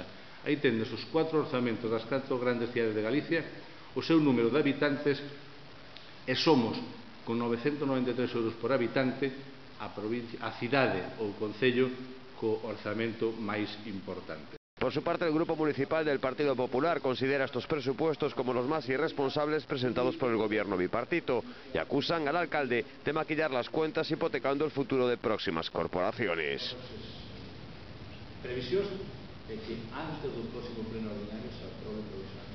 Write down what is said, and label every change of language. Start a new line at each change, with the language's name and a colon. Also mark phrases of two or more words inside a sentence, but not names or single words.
Galician: Aí tendes os 4 orzamentos das 4 grandes cidades de Galicia, o seu número de habitantes, e somos, con 993 euros por habitante, a cidade ou concello co orzamento máis importante.
Spanish: Por su parte, el Grupo Municipal del Partido Popular considera estos presupuestos como los más irresponsables presentados por el gobierno bipartito y acusan al alcalde de maquillar las cuentas hipotecando el futuro de próximas corporaciones.
Galician: Previsións de que antes do próximo pleno ordinario se aprobe provisional.